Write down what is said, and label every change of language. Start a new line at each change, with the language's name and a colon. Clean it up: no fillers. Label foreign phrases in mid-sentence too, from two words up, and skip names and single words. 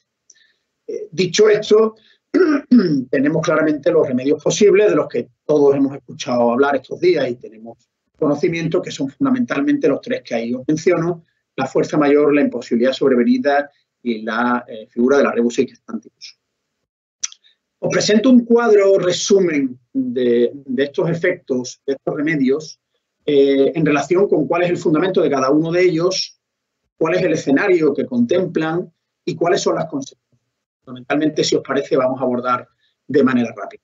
Spanish: Dicho esto, tenemos claramente los remedios posibles de los que todos hemos escuchado hablar estos días y tenemos conocimiento, que son fundamentalmente los tres que ahí os menciono: la fuerza mayor, la imposibilidad sobrevenida y la figura de la
Latin: rebus sic stantibus.
Spanish: Os presento un cuadro resumen de estos efectos, de estos remedios, en relación con cuál es el fundamento de cada uno de ellos, cuál es el escenario que contemplan y cuáles son las consecuencias. Fundamentalmente, si os parece, vamos a abordar de manera rápida.